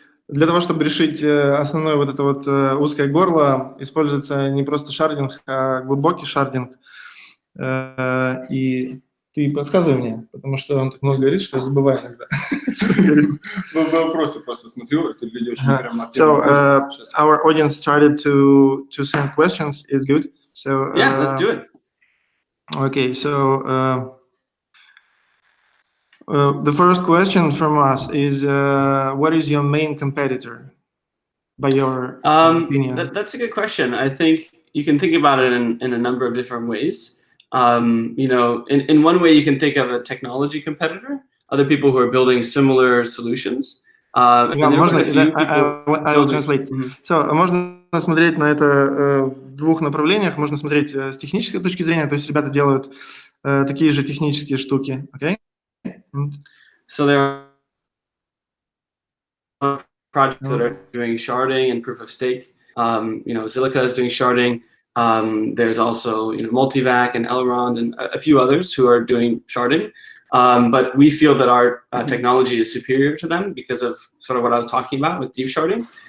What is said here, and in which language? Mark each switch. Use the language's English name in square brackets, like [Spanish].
[Russian] Для того, чтобы решить основное вот это вот узкое горло, используется не просто шардинг, а глубокий шардинг. И ты подсказывай мне, потому что он так много говорит, что я забываю иногда. Вопросы просто смотрю, это люди очень прям [English] So our audience started to send questions. Is good. So yeah, let's do it. Okay, so the first question from us is, what is your main competitor, by your opinion? That's a good question. I think you can think about it in a number of different ways. In one way, you can think of a technology competitor, other people who are building similar solutions. [Russian] Можно, [English] I'll translate. So, [Russian] можно смотреть на это в двух направлениях. Можно смотреть с технической точки зрения, то есть ребята делают такие же технические штуки, [English] okay? So there are projects that are doing sharding and proof of stake. Zilliqa is doing sharding. There's also Multivac and Elrond and a few others who are doing sharding. But we feel that our technology is superior to them because of sort of what I was talking about with deep sharding.